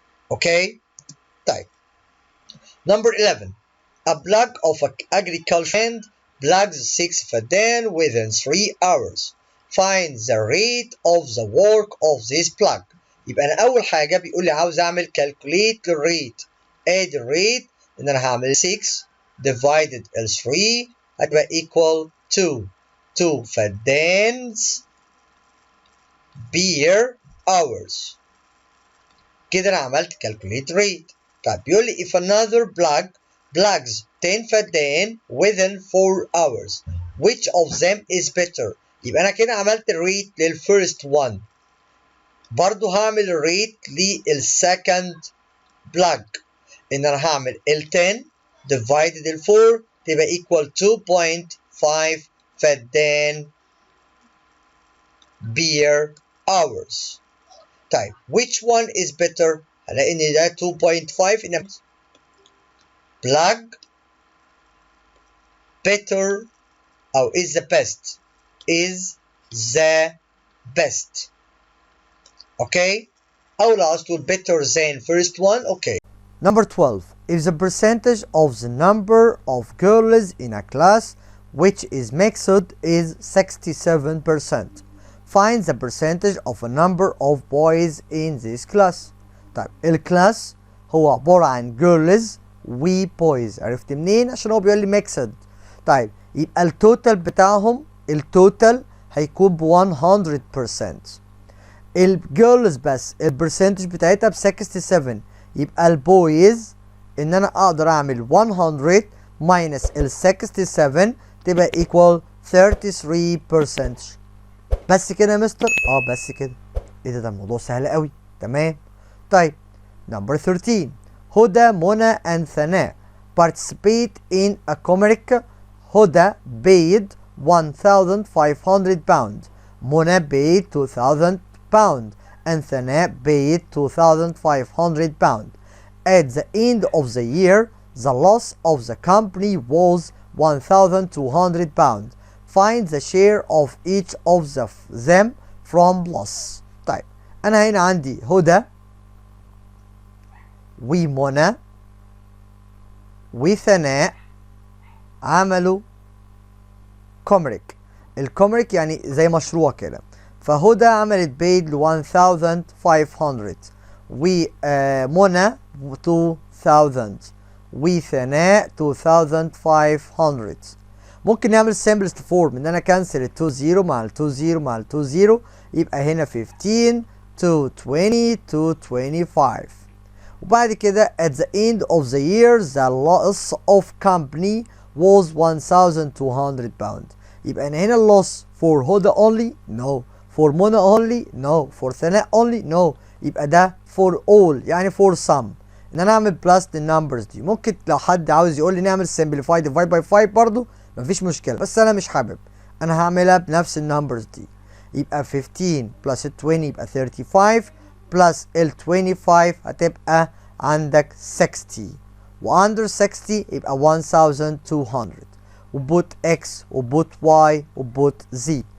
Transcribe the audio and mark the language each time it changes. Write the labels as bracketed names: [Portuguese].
[Arabic] اوكي طيب [English] number 11 a plug of agriculture hand plugs 6 فدان within 3 hours. Find the rate of the work of this plug. [Arabic] يبقى انا اول حاجه بيقول لي عاوز اعمل calculate الريت، ادي الريت ان انا هعمل 6 divided ال 3 هتبقى equal 2 فدانز per hours. كده انا عملت calculate rate. طيب بيقول لي [English] if another plug plugs 10 فدان within 4 hours which of them is better. [Arabic] يبقى انا كده عملت الريت للفيرست 1، برضو هعمل الريت للسكند plug ان انا هعمل ال 10 divided ال 4 تبقى equal 2.5 فدان per hours. [English] طيب which one is better؟ [Arabic] هلاقي ان ده 2.5 ان [English] plug better او is the best okay. [Arabic] او لو عاوز تقول [English] better than first one okay. Number 12 if the percentage of the number of girls in a class which is mixed is 67%. Find the percentage of a number of boys in this class. [Arabic] طيب الكلاس هو عبارة عن girls و boys، عرفت منين؟ عشان هو بيقول لي mixed. طيب يبقى التوتال بتاعهم التوتال هيكون ب 100%. الجيرلز بس البرسنتج بتاعتها ب 67، يبقى البويز ان انا اقدر اعمل 100 ماينس ال 67 تبقى equal 33%. بس كده يا مستر؟ بس كده. ايه ده الموضوع سهل قوي. تمام. [English] طيب number 13 هدى منى and ثناء participate in a comic. هدى paid 1,500 pounds. منى paid 2,000 pounds and ثناء paid 2,500 pounds. At the end of the year, the loss of the company was 1,200 pounds. Find the share of each of them from loss. [Arabic] طيب أنا هنا عندي هدى ومنى وثناء عملوا كومريك. الكومريك يعني زي مشروع كده، فهدى عملت بيد ل 1,500 ومنى 2,000 وثناء 2,500. ممكن نعمل simplest form ان انا كانسل ال 20 مع ال 20 مع ال 20 يبقى هنا 15 to 20 to 25. وبعد كده [English] at the end of the year the loss of company was 1,200 pounds. [Arabic] يبقى أنا هنا [English] loss for هدى only no, for منى only no, for ثناء only no. [Arabic] يبقى ده [English] for all يعني for some. [Arabic] ان انا اعمل plus النمبرز دي. ممكن لو حد عاوز يقول لي نعمل simplify divide by 5 برضو مفيش مشكلة، بس انا مش حابب، انا هعملها بنفس النمبرز دي. يبقى 15 plus ال 20 يبقى 35 plus ال 25 هتبقى عندك 60 واندر 60 يبقى 1200 وبوت x وبوت y وبوت z.